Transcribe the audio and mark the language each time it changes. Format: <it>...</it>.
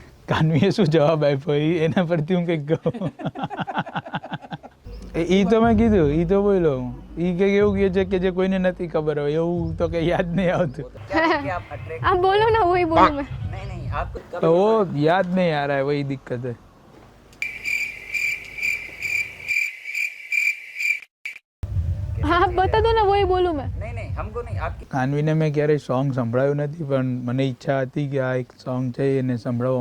<gu>કાનવીએ શું જવાબ આપ્યો એના પરથી હું કંઈક કહું. એ તો મેં કીધું, એ તો બોલો. એ કંઈક એવું કહે છે કે જે કોઈને નથી ખબર હોય એવું તો કંઈ યાદ નહીં આવતું.</gu> <hi>आप बोलो ना, वही बोलूं मैं. तो वो याद नहीं आ रहा है, वही दिक्कत है. हाँ आप बता दो ना, वही बोलूं मैं.</hi> <gu>કાનવીને મેં ક્યારેય સોંગ સંભળાયું નથી, પણ મને ઈચ્છા હતી કે આ એક સોંગ છે એને સંભળાવો.</gu>